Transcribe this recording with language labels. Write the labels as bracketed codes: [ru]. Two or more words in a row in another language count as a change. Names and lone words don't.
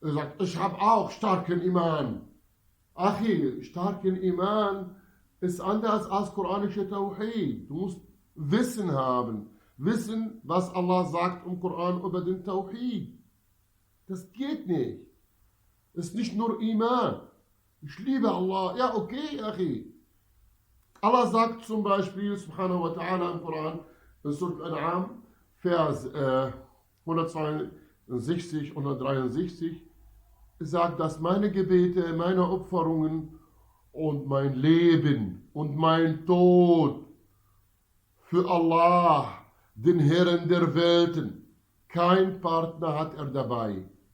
[de] Er sagt, ich habe auch starken Iman. Achi, starken Iman ist anders als quranische Tauhid. Du musst Wissen haben. Wissen, was Allah sagt im Koran über den Tauhid. Das geht nicht. Es ist nicht nur Iman. Ich liebe Allah. Ja, okay, Achi. Allah sagt zum Beispiel, [ar] سبحانه وتعالى [de] im Koran, in Surah Al-An'am, Vers 162 und 163, sagt, dass meine Gebete, meine Opferungen und mein Leben und mein Tod für Allah, den Herrn der Welten, kein Partner hat er dabei.